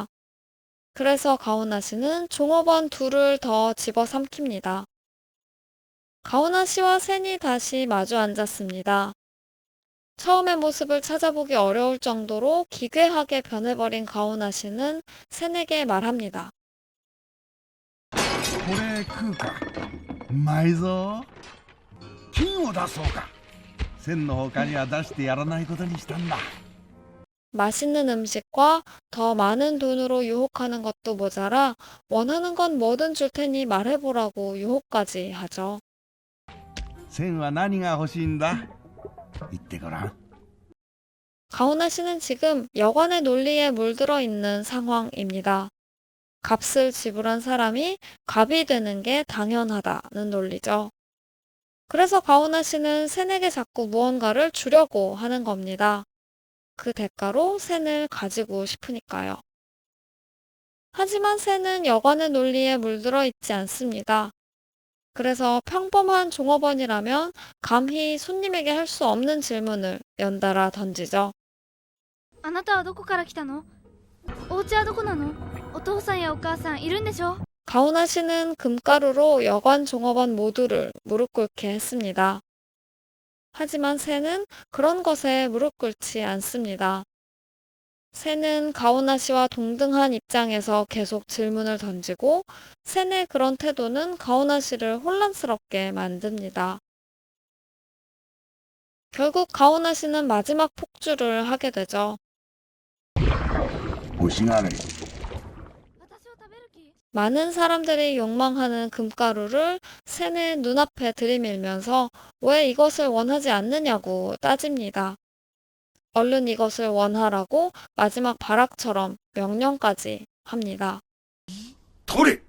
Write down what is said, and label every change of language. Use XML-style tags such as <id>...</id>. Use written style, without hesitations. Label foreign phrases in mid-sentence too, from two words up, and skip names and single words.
<ko>그래서 가오나 씨는 종업원 둘을 더 집어삼킵니다. 가오나 씨와 샌이 다시 마주 앉았습니다. 처음의 모습을 찾아보기 어려울 정도로 기괴하게 변해버린 가오나 씨는 샌에게 말합니다.</ko> <ja>これ食うかうまいぞ金を出そうか千の他には出してやらないことにしたんだ</ja> <ko>맛있는 음식과 더 많은 돈으로 유혹하는 것도 모자라 원하는 건 뭐든 줄 테니 말해보라고 유혹까지 하죠.</ko> <ja>千は何が欲しいんだ言ってごらん</ja> <ko>가오나 씨는 지금 여관의 논리에 물들어 있는 상황입니다. 값을 지불한 사람이 갑이 되는 게 당연하다는 논리죠. 그래서 가오나 씨는 샌에게 자꾸 무언가를 주려고 하는 겁니다. 그 대가로 샌을 가지고 싶으니까요. 하지만 샌은 여관의 논리에 물들어 있지 않습니다. 그래서 평범한 종업원이라면 감히 손님에게 할 수 없는 질문을 연달아 던지죠.</ko> <ja>あなたはどこから来たの？お家はどこなの？お父さんやお母さんいるんでしょ？</ja> <ko>가오나 씨는 금가루로 여관 종업원 모두를 무릎 꿇게 했습니다. 하지만 샌은 그런 것에 무릎 꿇지 않습니다. 센은 가오나 씨와 동등한 입장에서 계속 질문을 던지고 센의 그런 태도는 가오나 씨를 혼란스럽게 만듭니다. 결국 가오나 씨는 마지막 폭주를 하게 되죠.</ko> <ja>欲しがれ。私を食べる気？</ja> <ko>많은 사람들이 욕망하는 금가루를 센의 눈앞에 들이밀면서 왜 이것을 원하지 않느냐고 따집니다. 얼른 이것을 원하라고 마지막 발악처럼 명령까지 합니다.</ko> <ja>取れ。</ja>